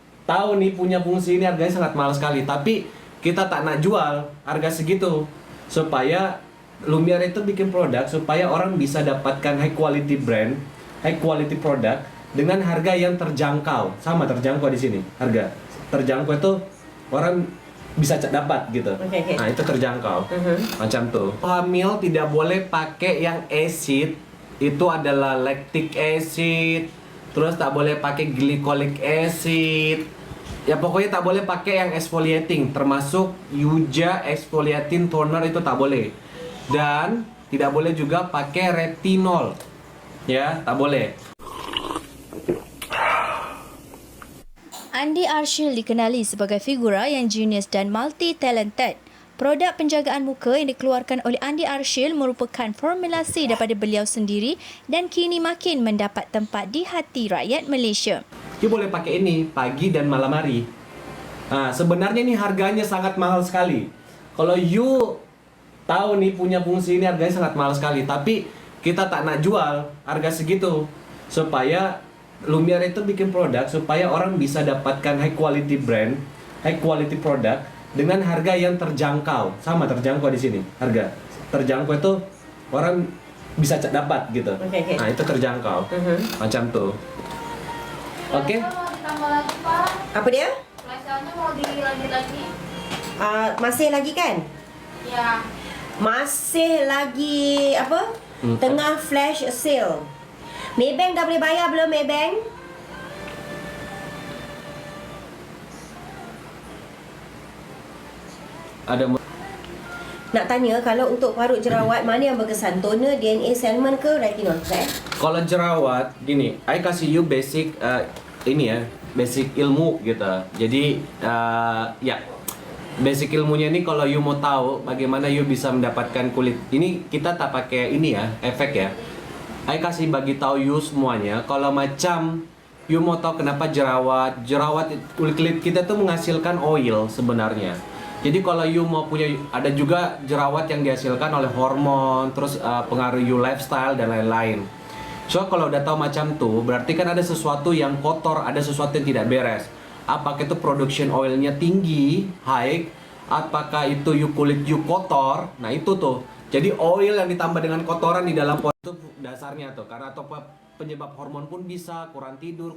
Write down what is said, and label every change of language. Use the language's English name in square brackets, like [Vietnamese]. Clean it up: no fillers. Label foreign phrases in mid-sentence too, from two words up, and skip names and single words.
[Indonesian] tahu nih punya fungsi ini harganya sangat mahal sekali, tapi kita tak nak jual harga segitu supaya Lumiere itu bikin produk supaya orang bisa dapatkan [English] high quality brand, high quality [Indonesian] produk dengan harga yang terjangkau. Sama terjangkau di sini. Harga terjangkau itu orang bisa dapat gitu. Okay. Nah, itu terjangkau. Macam tuh. Hamil tidak boleh pakai yang acid. Itu adalah [English] lactic acid. [Indonesian] Terus tak boleh pakai [English] glycolic acid. [Indonesian] Ya pokoknya tak boleh pakai yang exfoliating, termasuk Yuja exfoliating toner itu tak boleh. Dan tidak boleh juga pakai retinol. Ya, tak boleh. [Malay] Andy Arshil dikenali sebagai figura yang genius dan multi-talented. Produk penjagaan muka yang dikeluarkan oleh Andy Arshil merupakan formulasi daripada beliau sendiri dan kini makin mendapat tempat di hati rakyat Malaysia. [Indonesian] You boleh pakai ini pagi dan malam hari. Nah, sebenarnya ini harganya sangat mahal sekali. Kalau you tahu nih punya fungsi ini harganya sangat mahal sekali, tapi kita tak nak jual harga segitu supaya Lumiere itu bikin produk supaya orang bisa dapatkan [English] high quality brand, high quality [Indonesian] produk dengan harga yang terjangkau. Sama terjangkau di sini. Harga terjangkau itu orang bisa dapat gitu. Okay. Nah, itu terjangkau. Macam tuh. Oke. Mau ditambah lagi, Pak. [Malay] Apa dia? [Indonesian] Flash-nya mau dilanjut lagi. [Malay] Masih lagi kan? Ya. Masih lagi apa? Tengah [English] flash sale. [Malay] Maybank dah boleh bayar belum Maybank? Ada Nak tanya kalau untuk parut jerawat mana yang berkesan? Toner, DNA Salmon ke retinol? [Indonesian] kalau jerawat gini, I kasih you basic ini ya, basic ilmu gitu. Jadi ya basic ilmunya ini kalau you mau tahu bagaimana you bisa mendapatkan kulit ini, kita tak pakai ini ya, efek ya. I kasih bagi tahu you semuanya. Kalau macam you mau tahu kenapa jerawat kulit kita tuh menghasilkan oil sebenarnya. Jadi kalau you mau punya, ada juga jerawat yang dihasilkan oleh hormon, terus pengaruh you lifestyle dan lain-lain. So kalau udah tahu macam tuh, berarti kan ada sesuatu yang kotor, ada sesuatu yang tidak beres. Apakah itu production oilnya tinggi, high, apakah itu kulit you kotor, nah itu tuh. Jadi oil yang ditambah dengan kotoran di dalam itu dasarnya tuh, karena atau penyebab hormon pun bisa, kurang tidur.